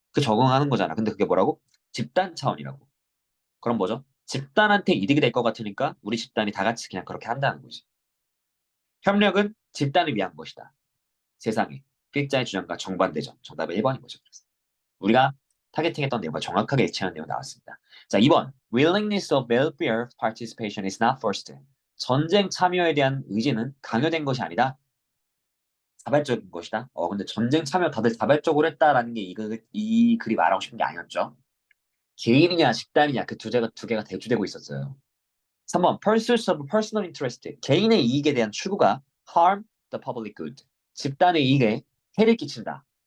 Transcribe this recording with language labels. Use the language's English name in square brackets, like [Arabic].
[Korean] 그 적응하는 거잖아. 근데 그게 뭐라고? 집단 차원이라고. 그럼 뭐죠? 집단한테 이득이 될 것 같으니까 우리 집단이 다 같이 그냥 그렇게 한다는 거지. 협력은 집단을 위한 것이다. 세상에. 필자의 주장과 정반대죠. 정답은 1번인 거죠. 우리가 타겟팅했던 내용과 정확하게 일치하는 내용 나왔습니다. 자, 2번. [English] Willingness of welfare participation is not forced. [Korean] 전쟁 참여에 대한 의지는 강요된 것이 아니다. 자발적인 것이다. 근데 전쟁 참여 다들 자발적으로 했다라는 게 이 글이 말하고 싶은 게 아니었죠. 개인이냐 집단이냐 그 두 개가 대두되고 있었어요. 3번 [English] pursuit of personal interest [Korean] 개인의 이익에 대한 추구가 [English] harm the public good [Korean] 집단의 이익에 해를 끼친다.